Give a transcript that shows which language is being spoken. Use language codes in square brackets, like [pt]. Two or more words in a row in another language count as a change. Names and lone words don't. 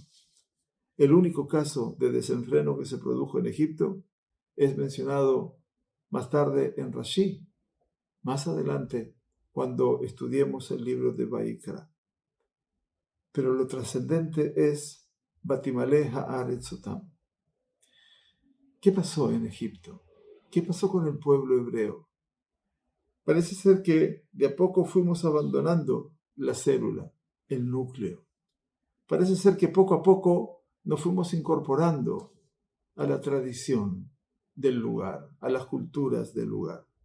[es] El único caso de desenfreno que se produjo en Egipto es mencionado más tarde en Rashi, más adelante cuando estudiemos el libro de Vaikra. Pero lo trascendente es [he] ותמלא הארץ אותם. [es] ¿Qué pasó en Egipto? ¿Qué pasó con el pueblo hebreo? Parece ser que de a poco fuimos abandonando la célula, el núcleo. Parece ser que poco a poco nos fuimos incorporando a la tradición del lugar, a las culturas del lugar.